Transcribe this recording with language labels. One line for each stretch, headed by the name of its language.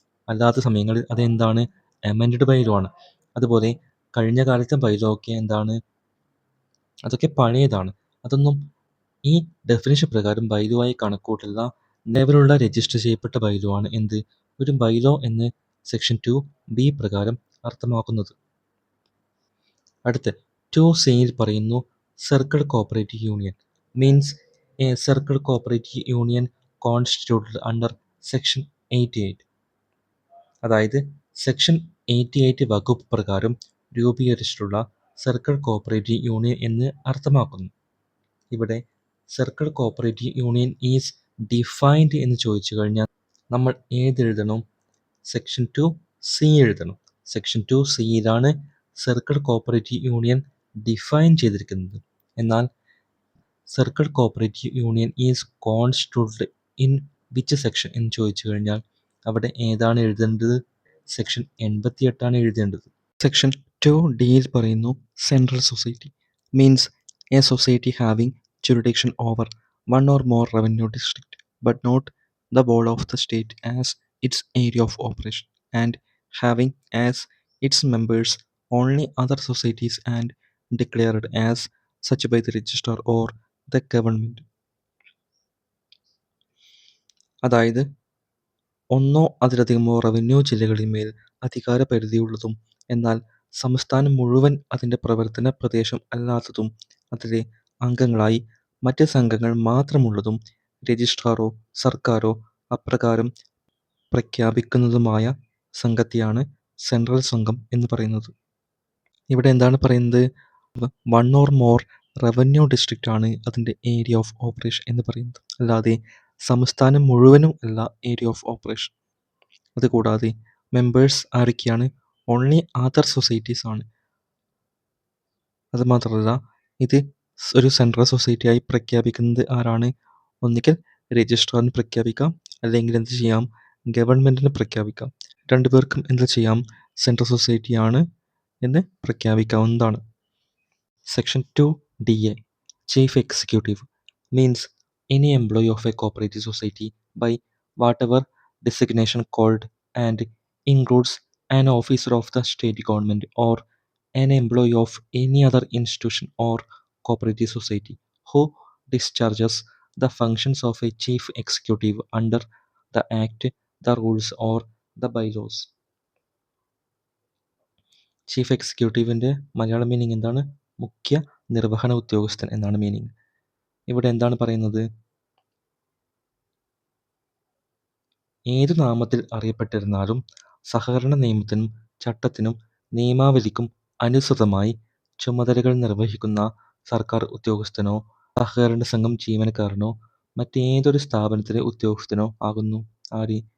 Malayalam: അല്ലാത്ത സമയങ്ങളിൽ അതെന്താണ്? എമെൻഡഡ് ബൈലോ ആണ്. അതുപോലെ കഴിഞ്ഞ കാലത്തെ ബൈലോ ഒക്കെ എന്താണ്? അതൊക്കെ പഴയതാണ്. അതൊന്നും ഈ ഡെഫിനിഷൻ പ്രകാരം ബൈലോ ആയി കണക്കൂട്ടില്ല. നിലവിലുള്ള രജിസ്റ്റർ ചെയ്യപ്പെട്ട ബൈലോ ആണ് എന്ത്? ഒരു ബൈലോ എന്ന് സെക്ഷൻ 2B പ്രകാരം അർത്ഥമാക്കുന്നത്. അടുത്ത 2Cയിൽ പറയുന്നു
English: Circle Cooperative Union means a circle cooperative union constituted under Section 88.
Malayalam: അതായത് സെക്ഷൻ 88 വകുപ്പ് പ്രകാരം രൂപീകരിച്ചിട്ടുള്ള സർക്കിൾ കോപ്പറേറ്റീവ് യൂണിയൻ എന്ന് അർത്ഥമാക്കുന്നു. ഇവിടെ
English: circle cooperative union is defined
Malayalam: എന്ന് ചോദിച്ചു കഴിഞ്ഞാൽ നമ്മൾ ഏതെഴുതണം? സെക്ഷൻ 2C എഴുതണം. Section 2Cയിലാണ് circle cooperative union define ചെയ്തിരിക്കുന്നത്. എന്നാൽ
English: circle cooperative union is constituted in which section
Malayalam: എന്ന് ചോദിച്ചു കഴിഞ്ഞാൽ അവിടെ ഏതാണ് എഴുതേണ്ടത്? സെക്ഷൻ 88 എഴുതേണ്ടത്. സെക്ഷൻ 2Dയിൽ പറയുന്നു
English: Central society means a society having jurisdiction over one or more revenue district but not the whole of the state as its area of operation and having as its members only other societies and declared as such by the registrar or the government.
Malayalam: അതായത് ഒന്നോ അതിലധികമോ revenue ജില്ലകളിന്മേൽ അധികാരപരിധിയുള്ളതും എന്നാൽ സംസ്ഥാനം മുഴുവൻ അതിൻ്റെ പ്രവർത്തന പ്രദേശം അല്ലാത്തതും അതിലെ അംഗങ്ങളായി മറ്റ് സംഘങ്ങൾ മാത്രമുള്ളതും രജിസ്ട്രാറോ സർക്കാരോ അപ്രകാരം പ്രഖ്യാപിക്കുന്നതുമായ സംഘത്തെയാണ് സെൻട്രൽ സംഘം എന്ന് പറയുന്നത്. ഇവിടെ എന്താണ് പറയുന്നത്?
English: one or more revenue district
Malayalam: ആണ് അതിൻ്റെ
English: area of operation
Malayalam: എന്ന് പറയുന്നത്. അല്ലാതെ സംസ്ഥാനം മുഴുവനും അല്ല ഏരിയ ഓഫ് ഓപ്പറേഷൻ. അതുകൂടാതെ മെമ്പേഴ്സ് ആരൊക്കെയാണ്?
English: only other societies
Malayalam: ആണ്. അതുമാത്രമല്ല ഇത് ഒരു സെൻട്രൽ സൊസൈറ്റിയായി പ്രഖ്യാപിക്കുന്നത് ആരാണ്? ഒന്നുകിൽ രജിസ്ട്രാറിന് പ്രഖ്യാപിക്കാം, അല്ലെങ്കിൽ എന്ത് ചെയ്യാം? ഗവൺമെൻറ്റിന് പ്രഖ്യാപിക്കാം. രണ്ടുപേർക്കും എന്ത് ചെയ്യാം? സെൻട്രൽ സൊസൈറ്റിയാണ് എന്ന് പ്രഖ്യാപിക്കാവുന്നതാണ്.
English: Section 2DA chief executive means any employee of a cooperative society by whatever designation called and includes an officer of the state government or an employee of any other institution or cooperative society who discharges the functions of a chief executive under the act, the rules or the bylaws.
Malayalam: Chief എക്സിക്യൂട്ടീവിൻ്റെ Malayalam meaning എന്താണ്? മുഖ്യ നിർവഹണ ഉദ്യോഗസ്ഥൻ എന്നാണ് meaning. ഇവിടെ എന്താണ് പറയുന്നത്? ഏതു നാമത്തിൽ അറിയപ്പെട്ടിരുന്നാലും സഹകരണ നിയമത്തിനും ചട്ടത്തിനും നിയമാവലിക്കും അനുസൃതമായി ചുമതലകൾ നിർവഹിക്കുന്ന സർക്കാർ ഉദ്യോഗസ്ഥനോ സഹകരണ സംഘം ജീവനക്കാരനോ മറ്റേതൊരു സ്ഥാപനത്തിലെ ഉദ്യോഗസ്ഥനോ ആകുന്നു ആര്?